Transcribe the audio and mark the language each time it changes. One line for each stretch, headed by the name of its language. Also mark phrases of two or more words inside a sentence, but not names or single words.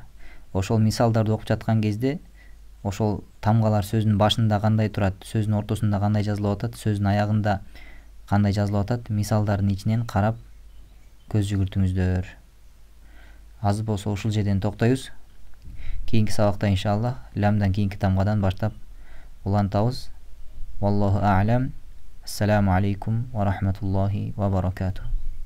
Kyrgyz: Ошол мисалдарды окуп жаткан кезде ошол тамгалар сөздүн башында кандай турат, сөздүн ортосунда кандай жазылып атат, сөздүн аягында кандай жазылып атат мисалдардын ичинен карап көз жүгүртүңүздөр. Азыр болсо ушул жерден токтойбуз. Кийинки сабакта иншаллах ламдан кийинки тамгадан баштап улантабыз.
Arabic: والله أعلم. السلام عليكم ورحمة الله وبركاته.